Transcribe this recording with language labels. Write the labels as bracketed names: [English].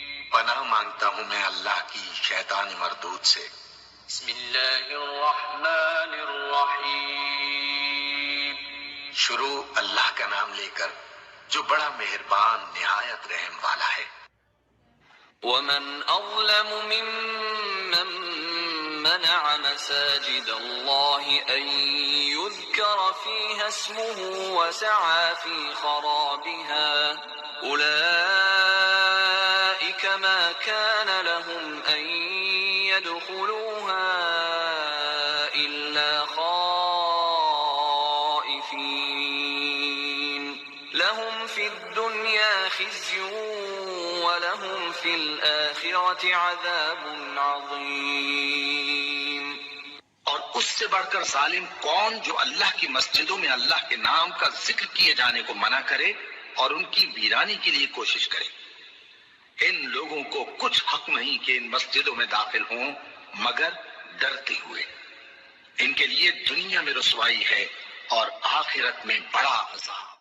[Urdu] پناہ مانگتا ہوں میں اللہ کی شیطان مردود سے۔ [Arabic] بسم اللہ الرحمن الرحیم [Urdu] شروع اللہ کا نام لے کر جو بڑا مہربان نہایت رحم والا ہے۔ [Arabic] ومن اظلم ممن منع مساجد الله ان يذكر فيها اسمه وسعى في خرابها اولئك ما كان لهم ان يدخلوها الا خائفين لهم في الدنيا خزي وَلَهُمْ فِي الْآخِرَةِ عَذَابٌ عَظِيمٌ۔ [Urdu] اور اس سے بڑھ کر ظالم کون جو اللہ کی مسجدوں میں اللہ کے نام کا ذکر کیے جانے کو منع کرے اور ان کی ویرانی کے لیے کوشش کرے۔ ان لوگوں کو کچھ حق نہیں کہ ان مسجدوں میں داخل ہوں مگر ڈرتے ہوئے۔ ان کے لیے دنیا میں رسوائی ہے اور آخرت میں بڑا عذاب۔